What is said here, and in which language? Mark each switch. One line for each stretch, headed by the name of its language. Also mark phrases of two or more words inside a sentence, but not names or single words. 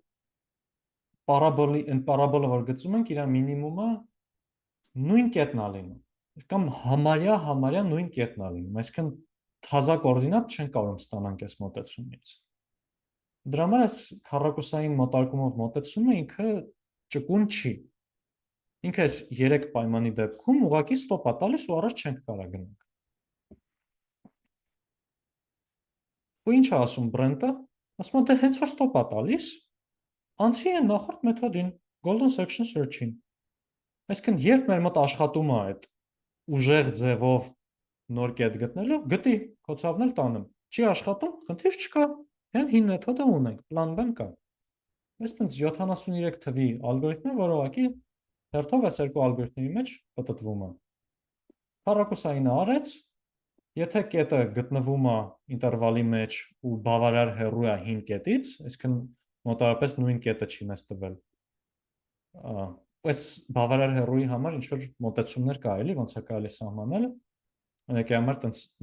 Armenian: պարաբոլը որ գծում ենք, իր մինիմումը նույն կետն ա լինում։ Կամ համարյա նույն կետն ա լինում, այսինքն թազա կոորդինատ չեն կարող ստանանք այս մոտեցումից։ Դրա համար այս քառակուսային մոտարկումով մոտեցումը ինքը ճկուն չի։ Ինքը այս 3 պայմանի դեպքում ուղղակի ստոպ ա տալիս ու առաջ չենք կարող գնանք։ Ու ինչ է ասում Բրենտը, ասում է դե հենց որ ստոպ ա տալիս, անցի է նախորդ մեթոդին,
English: golden section search-
Armenian: ին։ Այսինքն երբ մեր մոտ աշխատում է այդ ուժեղ ձևով նոր կետ գտնելու, գտի, քո ցավն էլ տանեմ։ Չի աշխատում, խնդիր չկա։ Հեն հին մեթոդը ունենք, պլան B-ն կա։ Այստենց 73 թվի ալգորիթմը, որը ուղղակի հերթով այս երկու ալգորիթմերի մեջ պատտվում է։ Քառակուսայինը արեց, եթե կետը գտնվում է ինտերվալի մեջ ու բավարար հեռու է հին կետից, այսինքն մոտավորապես նույն կետը չի մեզ տվել։ Այս բավարար հեռուի համար ինչ որ մոտեցումներ կա, էլի, ոնց է կարելի սահմանել։ Օրինակի համար տենց